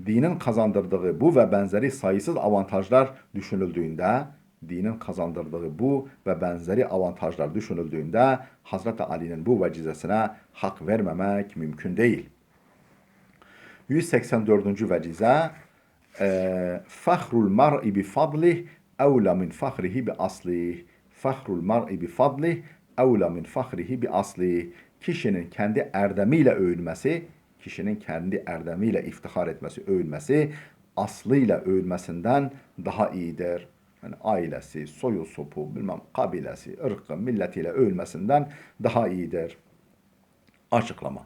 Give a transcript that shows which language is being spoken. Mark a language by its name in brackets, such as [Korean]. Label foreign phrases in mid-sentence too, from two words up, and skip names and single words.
[Turkish] Dinin kazandırdığı bu ve benzeri sayısız avantajlar düşünüldüğünde, dinin kazandırdığı bu ve benzeri avantajlar düşünüldüğünde Hazreti Ali'nin bu vecizesine hak vermemek mümkün değil. 184. [Arabic] vecize فخر المرء بفضله أولى من فخره بأصله. فخر المرء بفضله أولى من فخره بأصله. [Turkish] Kişinin kendi erdemiyle övünmesi, kişinin kendi erdemiyle iftihar etmesi, övünmesi, aslıyla övünmesinden daha iyidir. Yani ailesi, soyu sopu, bilmem kabilesi, ırkı, milletiyle övünmesinden daha iyidir. Açıklama.